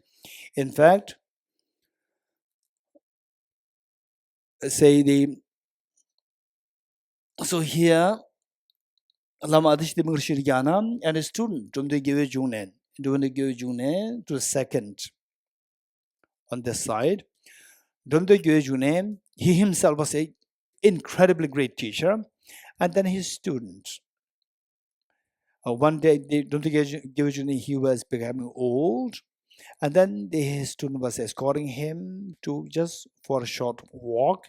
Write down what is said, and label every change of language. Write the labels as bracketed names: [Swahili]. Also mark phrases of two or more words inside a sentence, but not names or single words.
[English] In fact, so here, Lama Adishti and a student, Damdul Junen to the second on this side. Damdul Junen, he himself was an incredibly great teacher, and then his student. One day, he was becoming old, and then his student was escorting him to just for a short walk.